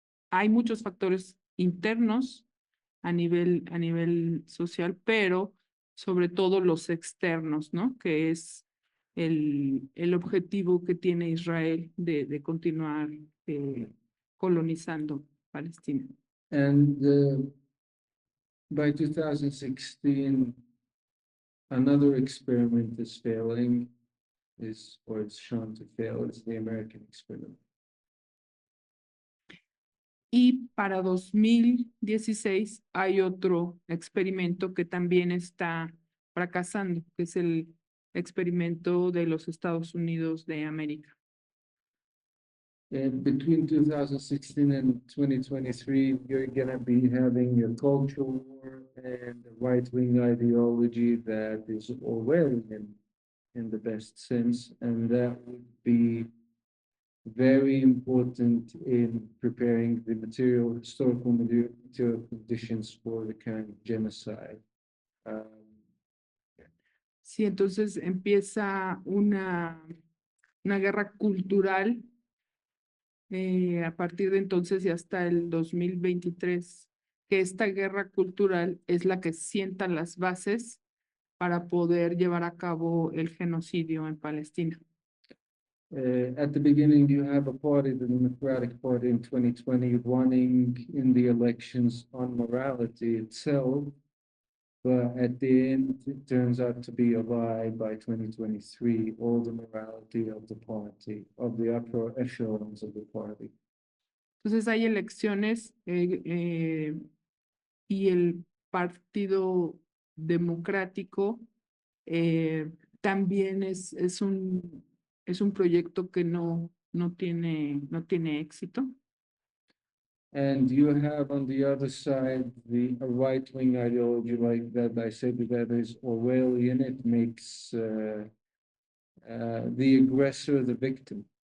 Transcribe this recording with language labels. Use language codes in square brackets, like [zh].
[es] Hay muchos factores internos a nivel social, pero sobre todo los externos, ¿no? Que es el objetivo que tiene Israel de continuar colonizando Palestina. [en] And by 2016, another experiment is failing, or it's shown to fail, is the American experiment. [es] Y para 2016 hay otro experimento que también está fracasando, que es el experimento de los Estados Unidos de América. [en] And between 2016 and 2023, you're going to be having a cultural war and a right-wing ideology that is Orwellian in the best sense, and that would be very important in preparing the historical material conditions for the kind of genocide. [es] Sí, entonces empieza una guerra cultural a partir de entonces y hasta el 2023, que esta guerra cultural es la que sienta las bases para poder llevar a cabo el genocidio en Palestina. [en] At the beginning, you have a party, the Democratic Party in 2020, running in the elections on morality itself, but at the end, it turns out to be a lie by 2023, all the morality of the party, of the upper echelons of the party. [es] Entonces hay elecciones y el Partido Democrático también es un proyecto que no tiene éxito. [en] And you have on the other side a right-wing ideology like that. I said that is Orwellian. It makes the aggressor the victim.